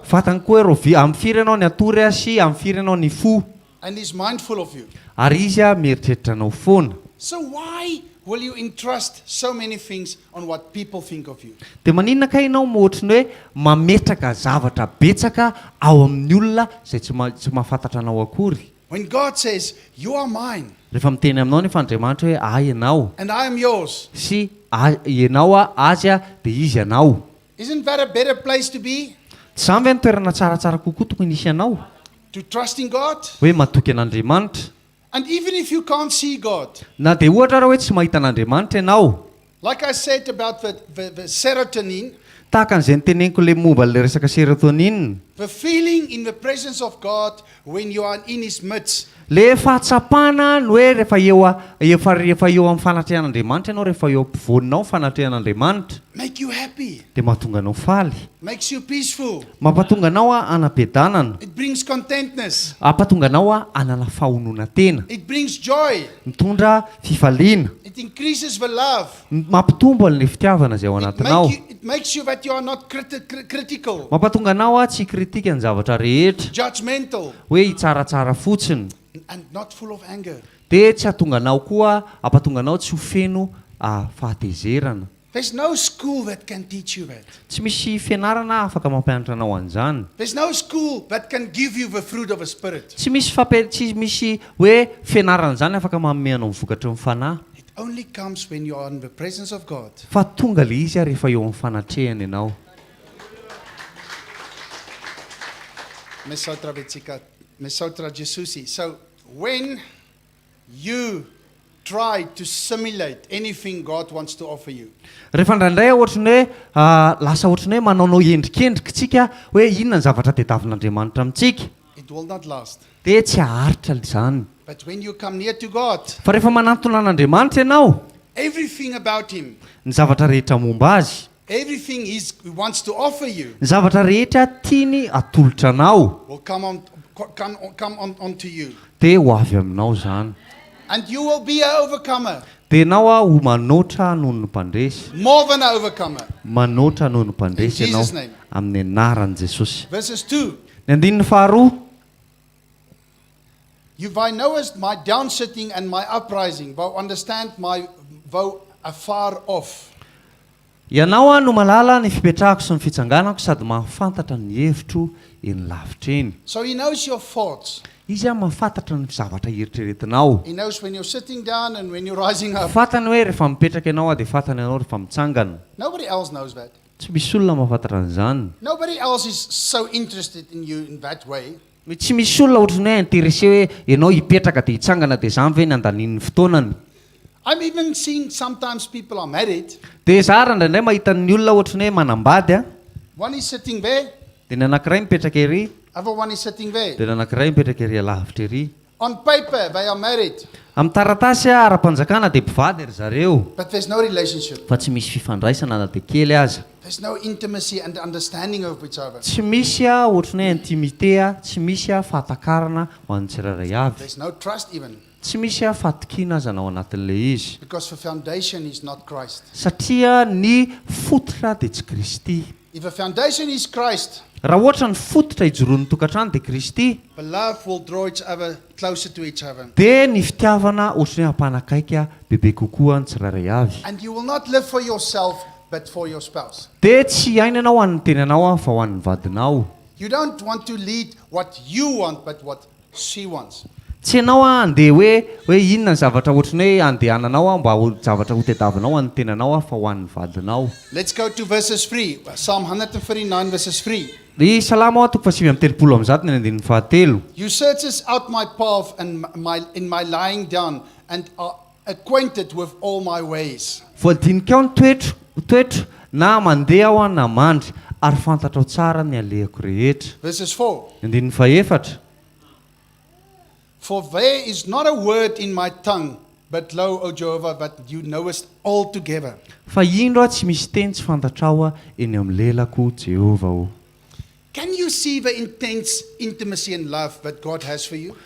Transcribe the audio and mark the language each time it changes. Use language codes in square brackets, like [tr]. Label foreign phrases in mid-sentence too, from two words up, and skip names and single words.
[mg] Fantany koa hoe amin'ny firy ianao ny atory sy amin'ny firy ianao ny fo. [en] And He's mindful of you. [mg] Ary izy mieritreritra anao foana. [en] So why will you entrust so many things on what people think of you? [mg] Dia maninona ka ianao ohatrany hoe mametraka zavatra betsaka ao amin'ny olona izay tsy mahafantatra anao akory. [en] When God says, you are mine [mg] Rehefa miteny aminao ny Andriamanitra hoe ahy ianao [en] and I am yours, [mg] sy ianao azy dia izy ianao. [en] isn't that a better place to be? [mg] Tsy zany ve ny toerana tsaratsara kokoa tokony isy ianao? [en] To trust in God? [mg] Hoe matoky an'Andriamanitra. [en] And even if you can't see God, [mg] Na dia ohatra raha hoe tsy mahita an'Andriamanitra ianao, [en] like I said about the serotonin, [mg] tahaka an'izay niteneniko le momba le resaka serotonine, [en] the feeling in the presence of God when you are in His midst, [mg] le fahatsapana no hoe rehefa eo amin'ny fanatrehan'Andriamanitra ianao, rehefa eo ampovoaninao ny fanatrehan'Andriamanitra, [en] make you happy, [mg] dia mahatonga anao faly, [en] makes you peaceful. [mg] mampatonga anao anam-piadanana, [en] It brings contentness. [mg] mampatonga anao anana fahonona tena, [en] It brings joy. [mg] mitondra fifaliana, [en] It increases the love. [mg] mampitombo an'ilay fitiavana izay ao anatinao, [en] It makes you that you are not critical, [mg] mampatonga anao tsy kritika ny zavatra rehetra, [en] judgmental, [mg] hoe hitsaratsara fotsiny, [en] and not full of anger. [mg] dia tsy hahatonga anao koa hampatonga anao tsy ho feno fahatezerana. [en] There's no school that can teach you that. [mg] Tsy misy fianarana afaka mampianatra anao an'izany. [en] There's no school that can give you the fruit of the Spirit. [mg] Tsy misy hoe fianarana izany afaka manome anao vokatra ny fanahy. [en] It only comes when you are in the presence of God. [mg] Fa tonga le izy rehefa eo amin'ny fanatrehany ianao. Manoatra Jesusi. [en] So when you try to simulate anything God wants to offer you, [mg] Rehefa indraindray ohatrany hoe lasa ohatrany hoe manaonao endrikendrika tsika hoe inona ny zavatra tadiavin'Andriamanitra amintsika, [en] it will not last. [mg] dia tsy haharitra izany. [en] But when you come near to God, [mg] Fa rehefa manantona an'Andriamanitra ianao, [en] everything about Him, [mg] ny zavatra rehetra momba azy, [en] everything He wants to offer you [mg] ny zavatra rehetra tiany atolotra anao, [en] will come onto you. [mg] dia ho avy aminao izany. [en] And you will be an overcomer. [mg] Dia ianao ho manoatra noho ny mpandresy. [en] More than an overcomer. [mg] Manoatra noho ny mpandresy [en] In [mg] ianao [en] Jesus' name. [mg] amin'ny anaran'i Jesosy. [en] Verses 2. [mg] Ny andininy faharoa, [en] Thou knowest my downsitting and my uprising. Thou understand my though afar off. [mg] ianao no malala ny fipetrahako sy ny fitsanganako sady mahafantatra ny hevitro eny lavitra eny. [en] So He knows your thoughts. [mg] Izy mahafantatra ny zavatra eritreretinao. [en] He knows when you're sitting down and when you're rising up. [mg] Fantany hoe rehefa mipetraka ianao dia fantany ianao rehefa mitsangana. [en] Nobody else knows that. [mg] Tsy misy olona mahafantatra an'izany. [en] Nobody else is so interested in you in that way. [mg] Tsy misy olona ohatrany hoe intéressé hoe ianao hipetraka dia hitsangana dia izany ve ny andanin'ny fotoanany. [en] I'm even seeing sometimes people are married. [mg] Dia za indraindray mahita ny olona ohatrany hoe manambady, [en] One is sitting there, [mg] dia ny anankiray mipetraka ery, [en] other one is sitting there. [mg] dia ny anankiray mipetraka ery alavitra ery. [en] On paper, they are married, [mg] Amin'ny taratasy ara-panjakana dia mpivady ry zareo, [en] but there's no relationship. [mg] fa tsy misy fifandraisana na dia kely aza. [en] There's no intimacy and understanding of each other. [mg] Tsy misy ohatrany hoe intimité, tsy misy fahatakarana ho an'ny tsirairay avy. [en] There's no trust even, [mg] Tsy misy fahatokiana aza ao anatin'ilay izy. [en] because the foundation is not Christ. [mg] Satria ny fototra dia tsy Kristy. [en] If the foundation is Christ, [mg] Raha ohatra ny fototra ijoroan'ny tokantrano dia Kristy, [en] the love will draw each other closer to each other. [mg] dia ny fitiavana ohatrany hoe hampanakaiky bebe kokoa ny tsirairay avy. [en] And you will not live for yourself, but for your spouse. [mg] Dia tsy aina ianao ho an'ny tenanao fa ho an'ny vadinao. [en] You don't want to lead what you want, but what she wants. [mg] Tsy ianao andeha hoe inona ny zavatra ohatrany hoe andehananao mba ho zavatra ho tediavinao any tenanao fa ho an'ny vadinao. [en] Let's go to verses 3. Psalm 139 verses 3. [mg] Ry Salama 5:30 [en] You searches out my path and in my lying down and are acquainted with all my ways. [mg] Voadinika ao ny toetro na mandeha aho na mandry ary fantatra tsara ny alehako rehetra. [en] Verses 4. [mg] 4. [en] For there is not a word in my tongue, but lo, O Jehovah, but you knowest altogether. [mg] Fa indro tsy misy teny tsy fantatrao eny amin'ny lelako Jehova o. [en] Can you see the intense intimacy and love that God has for you?